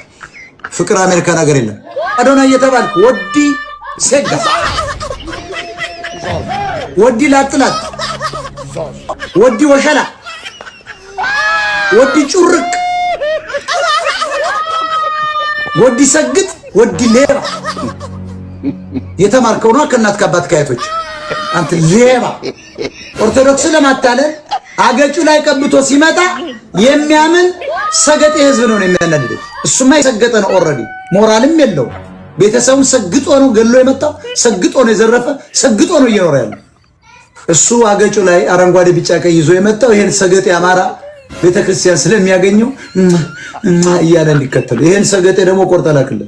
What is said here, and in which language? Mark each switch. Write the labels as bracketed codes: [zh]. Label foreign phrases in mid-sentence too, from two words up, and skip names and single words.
[am] ፍቅር አሜሪካ ነገር የለም። አዶናይ እየተባልክ [ti] ወዲ ሴጋ ወዲ ላጥላት ወዲ ወሸላ ወዲ ጩርቅ ወዲ ሰግጥ ወዲ ሌባ [am] የተማርከው ነው ከእናት ከአባት ከአያቶች። አንተ ሌባ ኦርቶዶክስ ለማታለል አገጩ ላይ ቀብቶ ሲመጣ የሚያምን ሰገጤ ህዝብ ነው የሚያናድደው። እሱማ የሰገጠ ነው ኦልሬዲ ሞራልም የለው። ቤተሰቡን ሰግጦ ነው ገሎ የመጣው፣ ሰግጦ ነው የዘረፈ፣ ሰግጦ ነው እየኖረ ያለው። እሱ አገጩ ላይ አረንጓዴ ቢጫ ቀይ ይዞ የመጣው ይሄን ሰገጤ አማራ ቤተክርስቲያን ስለሚያገኘው እያለ እንዲከተል ይሄን ሰገጤ ደግሞ ቆርጠ ላክለት።